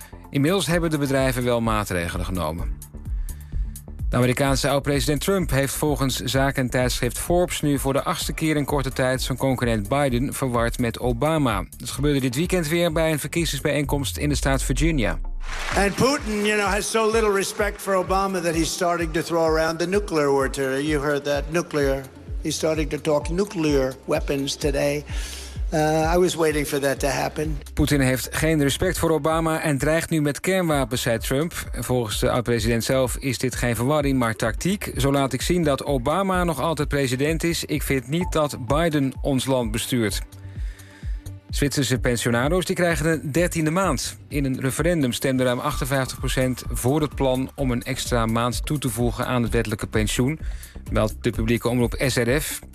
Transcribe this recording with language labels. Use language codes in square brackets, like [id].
[nl] Inmiddels hebben de bedrijven wel maatregelen genomen. De Amerikaanse oud-president Trump heeft volgens zakentijdschrift Forbes nu voor de 8e keer in korte tijd zijn concurrent Biden verward met Obama. Dat gebeurde dit weekend weer bij een verkiezingsbijeenkomst in de staat Virginia. [en] And Putin, you know, has so little respect for Obama that he's starting to throw around the nuclear word today. You heard that, nuclear. He's starting to talk nuclear weapons today. I was waiting for that to happen. [nl] Poetin heeft geen respect voor Obama en dreigt nu met kernwapens, zei Trump. Volgens de oud-president zelf is dit geen verwarring, maar tactiek. Zo laat ik zien dat Obama nog altijd president is. Ik vind niet dat Biden ons land bestuurt. Zwitserse pensionado's die krijgen een 13e maand. In een referendum stemde ruim 58% voor het plan om een extra maand toe te voegen aan het wettelijke pensioen, meldt de publieke omroep SRF.